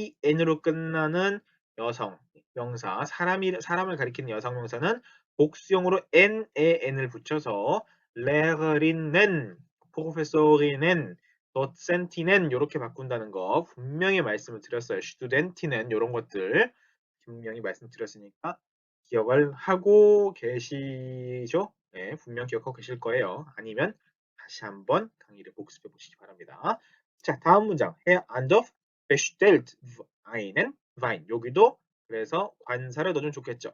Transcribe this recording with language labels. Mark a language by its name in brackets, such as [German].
[Korean] en으로 끝나는 여성 명사 사람을 가리키는 여성 명사는 복수형으로 n을 붙여서 레거린넨, 프로페서리넨, 도센티넨 이렇게 바꾼다는 거 분명히 말씀을 드렸어요. 슈투덴티넨 이런 것들 분명히 말씀드렸으니까 기억을 하고 계시죠? 네, 분명 기억하고 계실 거예요. 아니면 다시 한번 강의를 복습해 보시기 바랍니다. 자, 다음 문장. [German] Herr Andorf bestellt einen Wein. [Korean] 여기도 그래서 관사를 넣으면 좋겠죠.